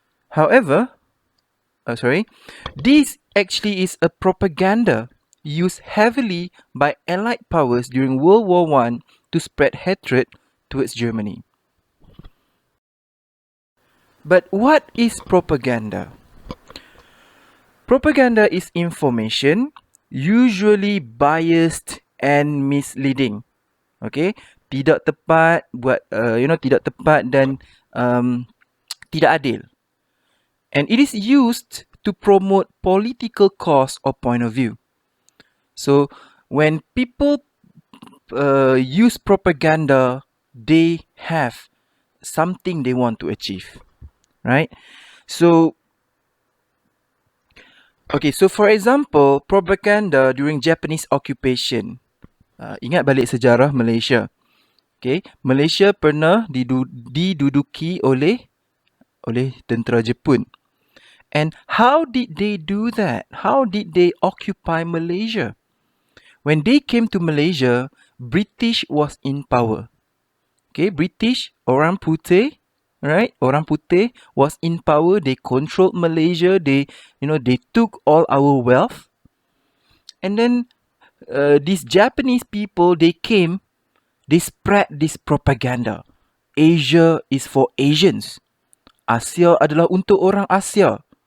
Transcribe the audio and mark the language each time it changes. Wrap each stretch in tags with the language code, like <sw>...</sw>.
<en>However, this actually is a propaganda used heavily by Allied powers during World War I to spread hatred towards Germany. But what is propaganda? Propaganda is information, usually biased and misleading.</en> <ms>Okay, tidak tepat tidak tepat dan tidak adil.</ms> <en>And it is used to promote political cause or point of view. So when people use propaganda, they have something they want to achieve, right? So for example, propaganda during Japanese occupation.</en> <ms>Ingat balik sejarah Malaysia. Okay, Malaysia pernah diduduki oleh tentera Jepun.</ms> <en>And how did they do that? How did they occupy Malaysia? When they came to Malaysia, British was in power. Okay, British,</en> <ms>orang putih,</ms> <en>right?</en> <ms>Orang putih</ms> <en>was in power. They controlled Malaysia. They took all our wealth. And then these Japanese people, they came, they spread this propaganda. Asia is for Asians.</en> <ms>Asia adalah untuk orang Asia.</ms>